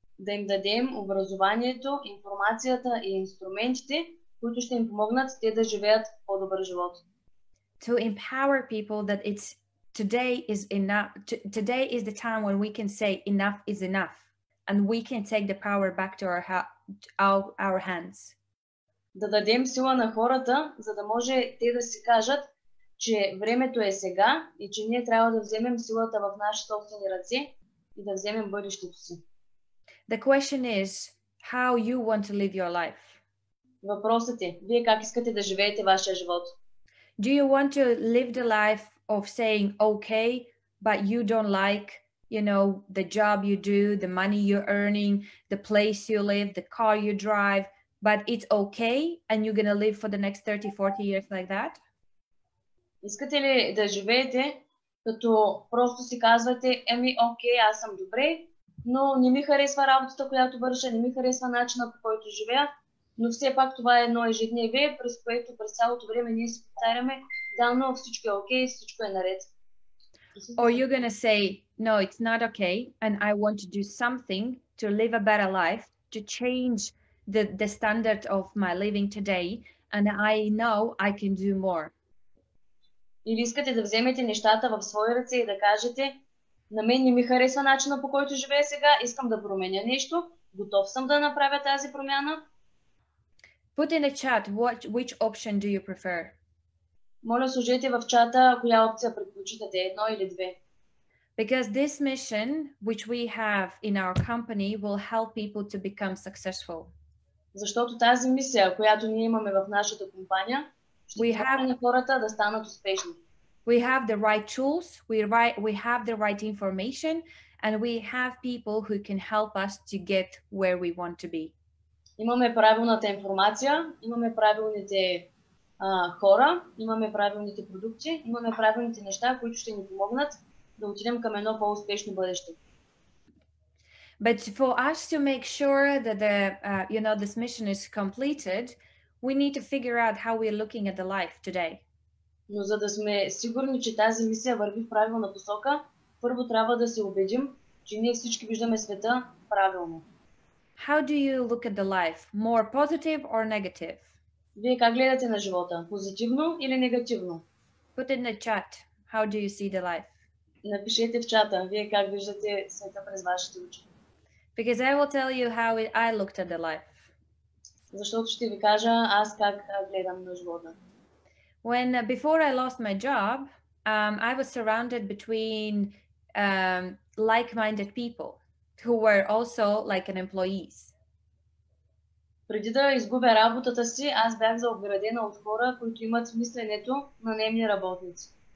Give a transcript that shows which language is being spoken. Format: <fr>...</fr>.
<bg>Да им дадем образованието, информацията и инструментите, които ще им помогнат те да живеят по-добър живот.</bg> <en>To empower people that today is enough. Today is the time when we can say enough is enough, and we can take the power back to our hands.</en> <bg>Да дадем сила на хората, за да може те да си кажат, че времето е сега и че ние трябва да вземем силата в наши собствени ръце и да вземем бъдещето си.</bg> <en>The question is how you want to live your life.</en> <bg>Въпросът е, вие как искате да живеете вашия живот?</bg> <en>Do you want to live the life of saying okay, but you don't like, the job you do, the money you're earning, the place you live, the car you drive, but it's okay and you're going to live for the next 30, 40 years like that?</en> <bg>Искате ли да живеете, като просто си казвате, окей, аз съм добре, но не ми харесва работата, която върша, не ми харесва начина, по който живея, но все пак това е едно ежедневие, през което през цялото време ние си повтаряме, да, но всичко е окей, всичко е наред.</bg> <en>Or you're going to say, no, it's not okay, and I want to do something to live a better life, to change the standard of my living today, and I know I can do more.</en> <bg>Или искате да вземете нещата в свои ръце и да кажете, на мен не ми харесва начина, по който живея сега, искам да променя нещо, готов съм да направя тази промяна.</bg> <en>Put in the chat which option do you prefer.</en> <bg>Моля, сложете в чата коя опция предпочитате, едно или две.</bg> <en>Because this mission, which we have in our company, will help people to become successful.</en> <bg>Защото тази мисия, която ние имаме в нашата компания, ще помогне хората да станат успешни.</bg> <en>We have the right tools, we have the right information, and we have people who can help us to get where we want to be.</en> <bg>Имаме правилната информация, имаме правилните хора, имаме правилните продукти, имаме правилните неща, които ще ни помогнат да отидем към едно по-успешно бъдеще.</bg> <en>But for us to make sure that this mission is completed, we need to figure out how we are looking at the life today.</en> <bg>Но за да сме сигурни, че тази мисия върви в правилна посока, първо трябва да се убедим, че ние всички виждаме света правилно.</bg> <en>How do you look at the life? More positive or negative?</en> <bg>Вие как гледате на живота? Позитивно или негативно?</bg> <en>Put in the chat. How do you see the life?</en> <bg>Напишете в чата. Вие как виждате света през вашите очи?</bg> <en>Because I will tell you how I looked at the life.</en> <bg>Защото ще ви кажа аз как гледам на живота.</bg> <en>When before I lost my job, I was surrounded between like-minded people who were also like an employees.</en> <bg>Преди да изгубя работата си, аз бях заобградена от хора, които имат мисленето на наемни работници.</bg>